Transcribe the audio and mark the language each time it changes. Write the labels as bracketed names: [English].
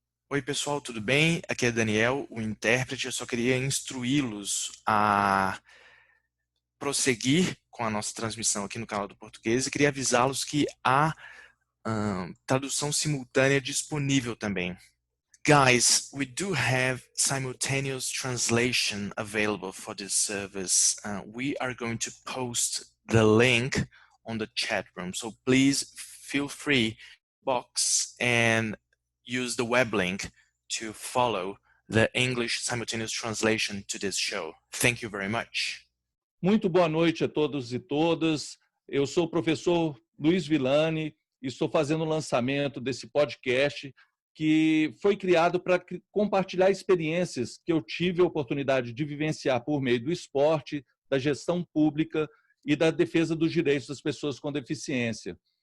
[Portuguese] Oi, pessoal, tudo bem? Aqui é Daniel, o intérprete. Eu só queria instruí-los a prosseguir com a nossa transmissão aqui no canal do Português e queria avisá-los que há tradução simultânea disponível também. [English] Guys, we do have simultaneous translation available for this service. We are going to post the link on the chat room, so please feel free box and use the web link to follow the English simultaneous translation to this show. Thank you very much. [Portuguese] Muito boa noite a todos e todas. Eu sou o professor Luiz Villani e estou fazendo o lançamento desse podcast que foi criado para compartilhar experiências que eu tive a oportunidade de vivenciar por meio do esporte, da gestão pública e da defesa dos direitos das pessoas com deficiência.